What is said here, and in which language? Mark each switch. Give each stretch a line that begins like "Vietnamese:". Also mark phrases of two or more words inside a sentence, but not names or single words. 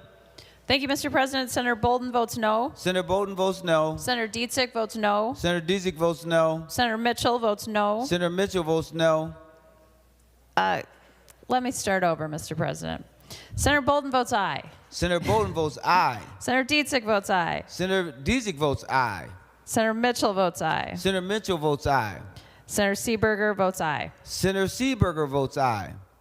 English: Thank you, Mr. President. Senator Bolden votes no. Senator Bolden votes no. Senator Dietzig votes no. Senator Dietzig votes no. Senator Mitchell votes no. Senator Mitchell votes no. Let me start over, Mr. President. Senator Bolden votes aye. Senator Bolden votes aye. Senator Dietzig votes aye. Senator Dietzig votes aye. Senator Mitchell votes aye. Senator Mitchell votes aye. Senator Seeberger votes aye. Senator Seeberger votes aye.